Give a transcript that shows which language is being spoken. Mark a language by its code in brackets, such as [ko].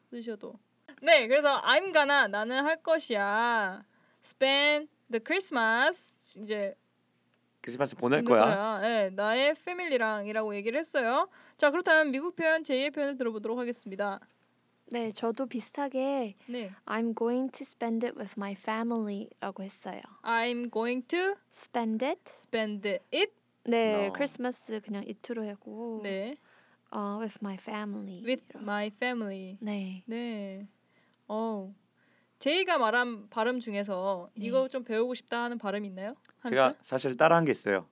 [ko] 쓰셔도. 네, 그래서 [en] I'm gonna [ko] 나는 할 것이야. [en] Spend the Christmas [ko] 이제 크리스마스 보낼 거야. 네, 나의 패밀리랑이라고 얘기를 했어요. 자, 그렇다면 미국 표현 제이의 표현을 들어보도록 하겠습니다. 네, 저도 비슷하게 네. [en] I'm going to spend it with my family [ko] 라고 했어요. [en] I'm going to spend it. Spend it. 네, no. [ko] 크리스마스 그냥 it로 하고 네. [en] With my family. With [ko] 이런. [en] my family. [ko] 네. 네. 오, 제이가 말한 발음 중에서 네. 이거 좀 배우고 싶다 하는 발음 있나요? 한스? 제가 사실 따라한 게 있어요.